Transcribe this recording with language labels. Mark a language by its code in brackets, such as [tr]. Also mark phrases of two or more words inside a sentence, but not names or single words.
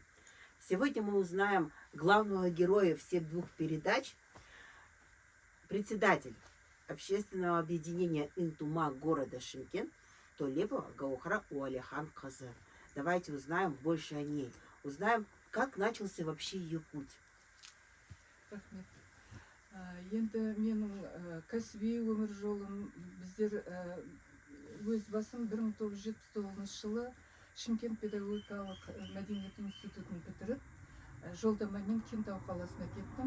[ru] Сегодня мы узнаем главного героя всех двух передач, председатель общественного объединения «Интума» города Шымкент Толепова Гаухара Уалихан Казы. Давайте узнаем больше о ней. Узнаем, как начался вообще ее путь. [kk] Рахмет. Енді менің кәсіби өмір жолым біздер өз басым 1979 жылы Шымкент педагогикалық мәдениет институтын бітіріп, жолдамамен Кентау қаласына кеттім.